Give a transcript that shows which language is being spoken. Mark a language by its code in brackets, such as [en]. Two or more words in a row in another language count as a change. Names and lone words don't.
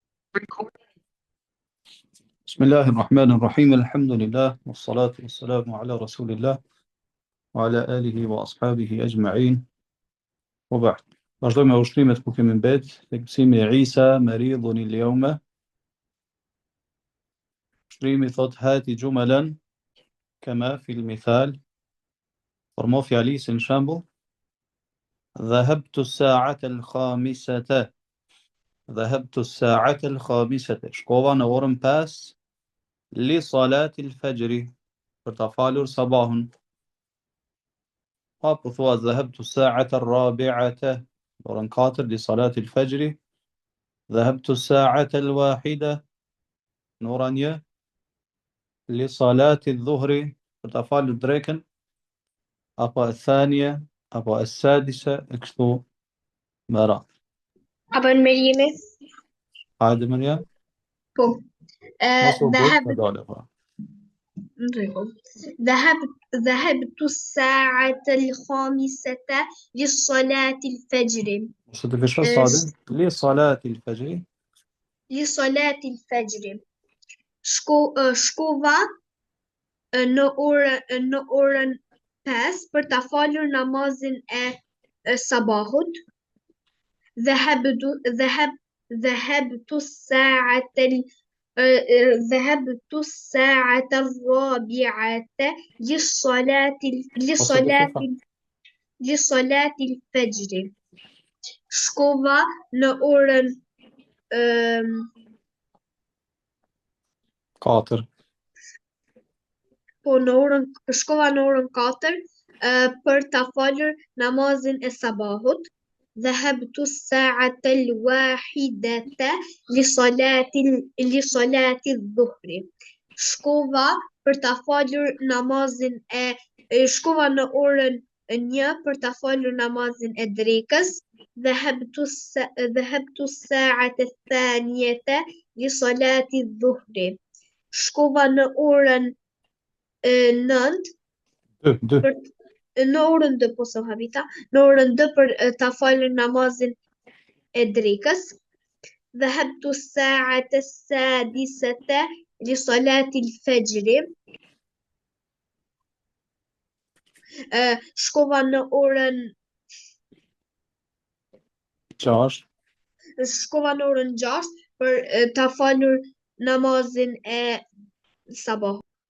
[ar] بسم الله الرحمن الرحيم الحمد لله والصلاة والسلام على رسول الله وعلى آله وأصحابه أجمعين وبعد [sq] vazhdojmë me ushtrimet ku kemi mbet tek mësimi i [ar] عيسى مريض اليوم. [sq] Ushrimi thot [ar] هات جملا كما في المثال, [sq] formo fjali si në shembull: [ar] ذهبت الساعة الخامسة, ذهبت الساعة الخامسة, [sq] shkova në orën 5, [ar] لصلاة الفجر, [sq] për ta falur sabahun. Apo thua [ar] ذهبت الساعة الرابعة, [sq] orën 4, [ar] لصلاة الفجر. ذهبت الساعة الواحدة, [sq] në orën 1, [ar] لصلاة الظهر, [sq] për ta falur drekën. Apo al-thaniya, apo al-sadisa, e kështu me radhë. [ar] أبا المريمة [sq] Hajde Maria, بو mos u but me [ar] ذهبت [sq] dale pa. [ar] ذهبت الساعة الخامسة لصلاة الفجر. [sq] Mos të fishon آه، [ar] sadin. لصلاة الفجر. لصلاة الفجر. [sq] Shkova në orën 5 për ta falur namazin e sabahut. [ar] ذهبت الساعة ذهبت الساعة الرابعة لصلاة [sq] Mos të [ar] لصلاة [sq] fishon. [ar] لصلاة الفجر. [sq] Shkova në orën 4. shkova në orën 4 për ta falur namazin e sabahut. [ar] ذهبت الساعة الواحدة لصلاة الظهر. [sq] Shkova për ta falur namazin shkova në orën 1 për ta falur namazin e drekës. [ar] ذهبت الساعة الثانية لصلاة الظهر. [sq] Shkova në orën 9 2. në orën 2, po so habita, në orën 2 për ta falur namazin e drekës. [ar] ذهبت الساعة السادسة لصلاة الفجر. [sq] Shkova në orën 6. shkova në orën 6 për ta falur namazin e sabahut.